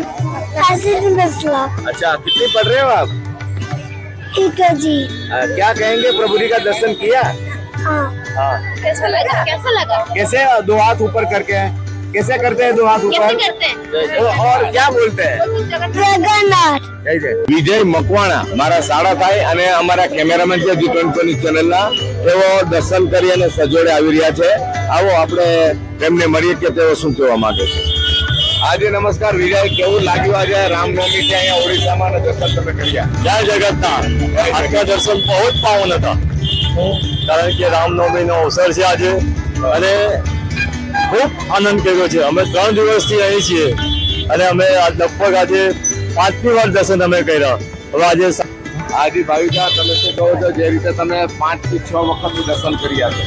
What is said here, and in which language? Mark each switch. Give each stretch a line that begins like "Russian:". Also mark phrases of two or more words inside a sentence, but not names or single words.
Hindi: अच्छा, कितनी पढ़ रहे हो आप? ठीक है जी। क्या कहेंगे, प्रभु जी का दर्शन किया? हाँ। कैसा लगा? कैसा लगा? कैसे दो हाथ ऊपर करके, कैसे करते हैं दो हाथ ऊपर? करते हैं? और क्या बोलते हैं? जगन्नाथ।
Gujarati: વિજય મકવાણા મારા સાડા થાય અને અમારા કેમેરામેન છે G20 ચેનલના, તેઓ દર્શન કરી અને સજોડે આવી રહ્યા છે. આવો આપણે તેમને મળીએ કે તેઓ શું કહેવા માંગે છે. આજે નમસ્કાર વિજય, કેવું લાગ્યું આજે રામનવમી છે અહીંયા ઓડિશામાં અને દર્શન તમે કર્યા? જય જગન્નાથ। આજના દર્શન બહુ જ પાવન હતા, કારણ કે રામનવમીનો અવસર છે આજે અને ખૂબ આનંદ કર્યો છે. અમે 3 દિવસથી અહીં છીએ અને અમે લગભગ આજે 5મી વાર દર્શન અમે કર્યા. હવે આજે આજે ભાવિકા, તમે શું કહો છો? જે રીતે તમે 5 થી 6 વખત દર્શન કર્યા છે,